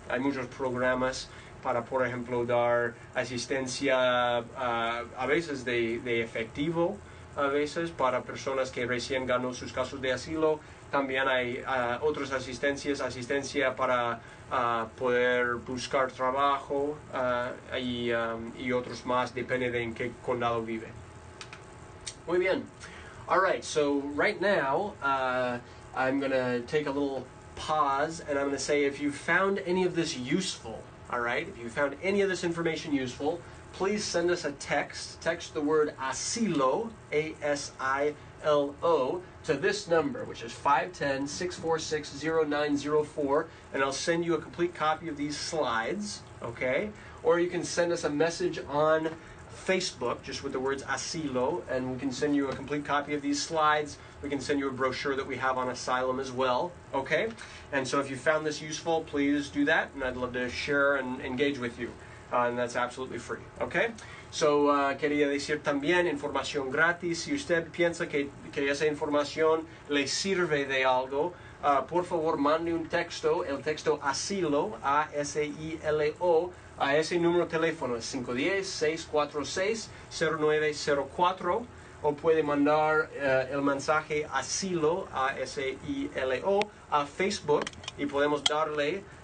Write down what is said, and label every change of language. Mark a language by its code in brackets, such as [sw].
[es] Hay muchos programas para, por ejemplo, dar asistencia a veces de efectivo, a veces para personas que recién ganó sus casos de asilo. También hay otras asistencia para poder buscar trabajo y otros más, depende de en qué condado vive. Muy bien. [en] All right, so right now I'm going to take a little pause, and I'm going to say, if you found any of this useful, all right, if you found any of this information useful, please send us a text. Text the word Asilo, A-S-I-L-O, to this number, which is 510-646-0904, and I'll send you a complete copy of these slides, okay? Or you can send us a message on Facebook, just with the words Asilo, and we can send you a complete copy of these slides. We can send you a brochure that we have on Asylum as well, okay? And so if you found this useful, please do that, and I'd love to share and engage with you. And that's absolutely free, okay? [es] So, quería decir también, información gratis. Si usted piensa que esa información le sirve de algo, por favor mande un texto, el texto Asilo, A-S-I-L-O, a ese número de teléfono, 510-646-0904, o puede mandar el mensaje Asilo, A-S-I-L-O, a Facebook, y podemos darle